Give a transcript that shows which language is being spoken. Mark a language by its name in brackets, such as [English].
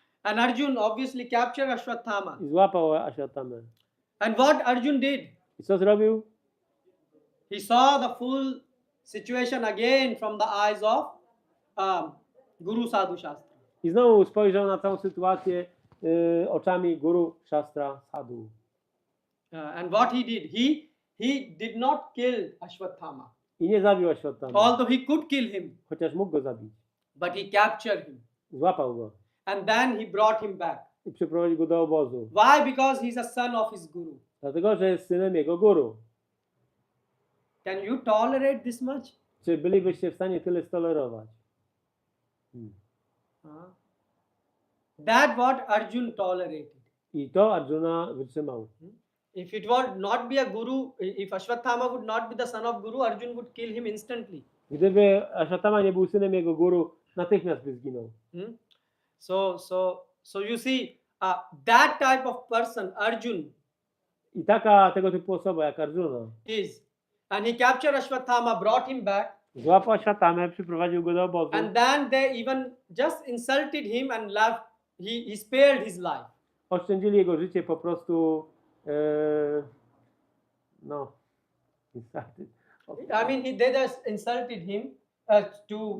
[English] And Arjun obviously captured Ashwatthama. [Polish] I złapał Ashwattamę. [English] And what Arjun did? [Polish] I co zrobił? [English] He saw the full situation again from the eyes of Guru Sadhu Shastra. [Polish] I znowu spojrzał na całą sytuację oczami Guru Shastra Sadhu. [English] And what he did? He did not kill Ashwatthama. [Polish] I nie zabił Ashwattamy. [English] Although he could kill him. [Polish] Chociaż mógł go zabić. [English] But he captured him. [Polish] Złapał go. [English] And then he brought him back. [Polish] I przyprowadził go do obozu. [English] Why? Because he's a son of his guru. [Polish] Dlatego, że jest synem jego guru. [English] Can you tolerate this much? [Polish] Czy bylibyście w stanie tyle stolerować? [English] That what Arjun tolerated. [Polish] I to Arjuna wytrzymał. [English] If it would not be a guru, if Ashwatthama would not be the son of guru, Arjun would kill him instantly. [Polish] Gdyby Ashwatthama nie był synem jego guru, natychmiast by zginął. [English] So you see, that type of person, Arjun, [Polish] I tego typu osoba jak Arjuna [English] is, and he captured Ashwatthama, brought him back, [Polish] złapał Ashwattamę, przyprowadził go do obozu. [English] and then they even just insulted him and left. He spared his life. [Polish] Oszczędzili jego życie po prostu. [English] No. I mean, they just insulted him to.